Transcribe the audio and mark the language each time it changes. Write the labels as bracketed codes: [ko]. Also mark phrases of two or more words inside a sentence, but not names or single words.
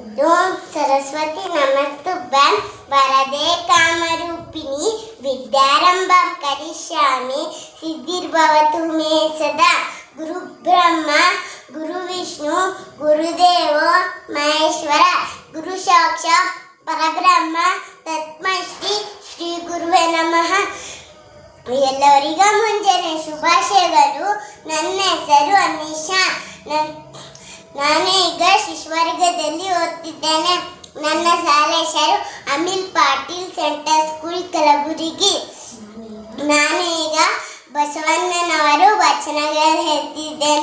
[sa] ಓಂ ಸರಸ್ವತಿ ನಮಸ್ತುಭ್ಯಂ ವರದೆ ಕಾಮರೂಪಿಣಿ ವಿದ್ಯಾರಂಭಂ ಕರಿಷ್ಯಾಮಿ ಸಿದ್ಧಿರ್ಭವತು ಮೇ ಸದಾ. ಗುರು ಬ್ರಹ್ಮ ಗುರು ವಿಷ್ಣು ಗುರುದೇವೋ ಮಹೇಶ್ವರ ಗುರು ಸಾಕ್ಷಾತ್ ಪರಬ್ರಹ್ಮ ತಸ್ಮೈ ಶ್ರೀ ಗುರುವೇ ನಮಃ. [kn] ಎಲ್ಲರಿಗೂ ಮುಂಜಾನೆ ಶುಭಾಶಯಗಳು. ನನ್ನ ಹೆಸರು ಅನಿಶಾ. ನಾನು ಈಗ ಶಿಶುವರ್ಗದಲ್ಲಿ ಓದ್ತಿದ್ದೇನೆ. ನನ್ನ ಶಾಲೆ ಹೆಸರು ಅಮಿಲ್ ಪಾಟೀಲ್ ಸೆಂಟರ್ ಸ್ಕೂಲ್ ಕಲಬುರಗಿ. ನಾನು ಈಗ ಬಸವಣ್ಣನವರು ವಚನಗಳು ಹೇಳ್ತಿದ್ದೇನೆ.